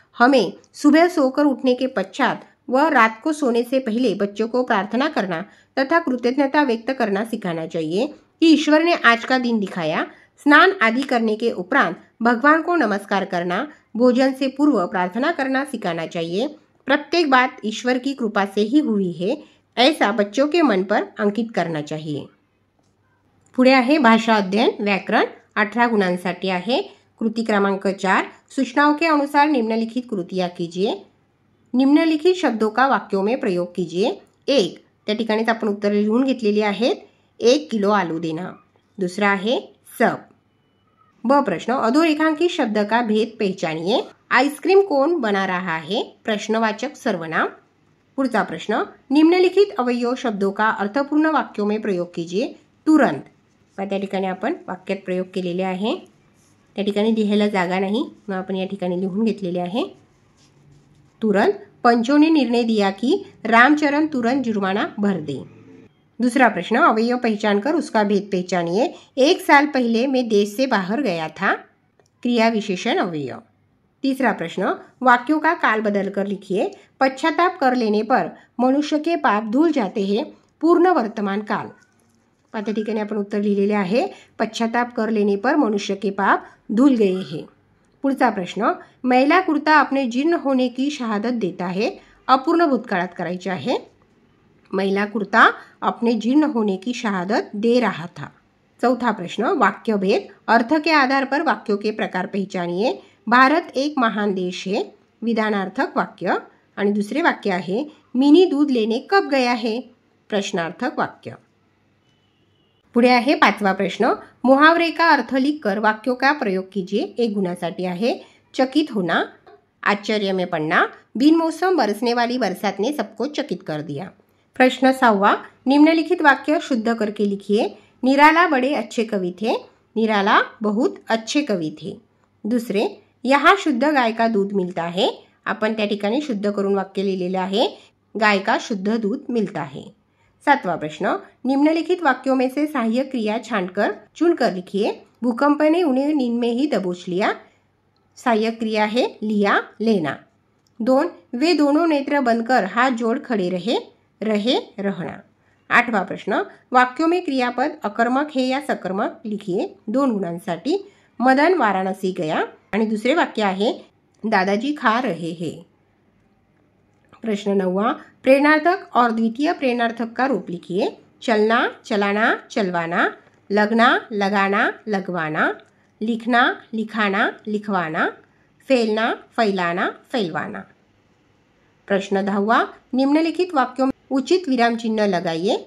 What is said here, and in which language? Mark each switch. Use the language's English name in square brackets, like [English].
[Hindi] हमें सुबह सोकर उठने के पश्चात व रात को सोने से पहले बच्चों को प्रार्थना करना तथा कृतज्ञता व्यक्त करना सिखाना चाहिए कि ईश्वर ने आज का दिन दिखाया। स्नान आदि करने के उपरांत भगवान को नमस्कार करना, भोजन से पूर्व प्रार्थना करना सिखाना चाहिए। प्रत्येक बात ईश्वर की कृपा से ही हुई है, ऐसा बच्चों के मन पर अंकित करना चाहिए। [Marathi] पुढे आहे भाषा अध्ययन व्याकरण, 18 गुणांसाठी आहे। [Hindi] कृती क्रमांक 4, सूचनाओं के अनुसार निम्नलिखित कृतियां कीजिए। निम्नलिखित शब्दों का वाक्यों में प्रयोग कीजिए। [Marathi] 1, त्या ठिकाणीच आपण उत्तर लिहून घेतलेली आहेत। [Hindi] 1 किलो आलू देना। दूसरा आहे सब। ब प्रश्न, अधोरेखांकित शब्द का भेद पहचानिए। आइसक्रीम कौन बना रहा है? प्रश्नवाचक सर्वनाम। [Marathi] पुढचा प्रश्न, [Hindi] निम्नलिखित अवयव शब्दों का अर्थपूर्ण वाक्यों में प्रयोग कीजिए। [Marathi] तुरंत, त्या ठिकाणी आपण वाक्यात प्रयोग केलेले आहे। त्या ठिकाणी लिहायला जागा नाही, मग आपण या ठिकाणी लिहून घेतलेले आहे। [Hindi] तुरंत, पंचों ने निर्णय दिया कि रामचरण तुरंत जुर्माना भर दे। दूसरा प्रश्न, अवयव पहचान कर उसका भेद पहचानिए। 1 साल पहले मैं देश से बाहर गया था। क्रिया विशेषण अवयव। तीसरा प्रश्न, वाक्यों का काल बदलकर लिखिए। पश्चाताप कर लेने पर मनुष्य के पाप धुल जाते हैं। पूर्ण वर्तमान काल। [Marathi] त्या ठिकाणी आपण उत्तर लिहिलेले आहे, [Hindi] पश्चाताप कर लेने पर मनुष्य के पाप धुल गए हैं। [Marathi] पुढचा प्रश्न, [Hindi] मैला कुर्ता अपने जीर्ण होने की शहादत देता है। [Marathi] अपूर्ण भूतकाळात करायचे आहे। [Hindi] मैला कुर्ता अपने जीर्ण होने की शहादत दे रहा था। चौथा प्रश्न, वाक्य भेद। अर्थ के आधार पर वाक्यों के प्रकार पहचानिए। भारत एक महान देश है। विधानार्थक वाक्य। [Marathi] आणि दुसरे वाक्य आहे, [Hindi] मिनी दूध लेने कब गया है? प्रश्नार्थक वाक्य। [Marathi] पुढे आहे [Hindi] 5वा प्रश्न, मुहावरे का अर्थ लिखकर वाक्यों का प्रयोग कीजिए। [Marathi] 1 गुणासाठी आहे। [Hindi] चकित होना, आश्चर्य में पड़ना, बिन मौसम बरसने वाली बरसात ने सबको चकित कर दिया। प्रश्न 6वां, निम्नलिखित वाक्य शुद्ध करके लिखिए। निराला बड़े अच्छे कवि थे। निराला बहुत अच्छे कवि थे। दुसरे, यहाँ शुद्ध गाय का दूध मिलता है। [Marathi] आपण त्या ठिकाणी शुद्ध करून वाक्य लिहिलेले आहे, [Hindi] गाय का शुद्ध दूध मिलता है। 7वां प्रश्न, निम्नलिखित वाक्यों में से सहायक क्रिया छांटकर चुनकर लिखिए। भूकंप ने उन्हें नींद में ही दबोच लिया। सहायक क्रिया है लिया, लेना। 2, वे दोनों नेत्र बंद कर हाथ जोड़ खड़े रहे। रहना। 8वां प्रश्न, वाक्यों में क्रियापद अकर्मक है या सकर्मक लिखिए। [Marathi] 2 गुणांसाठी। [Hindi] मदन वाराणसी गया। [Marathi] आणि दुसरे वाक्य आहे, [Hindi] दादाजी खा रहे हैं। प्रश्न 9वां, प्रेरणार्थक और द्वितीय प्रेरणार्थक का रूप लिखिए। चलना, चलाना, चलवाना, लगना, लगाना, लगवाना, लिखना, लिखाना, लिखवाना, फैलना, फैलाना, फैलवाना। प्रश्न 10वां, निम्नलिखित वाक्यों में उचित विरामचिन्ह लगाइए।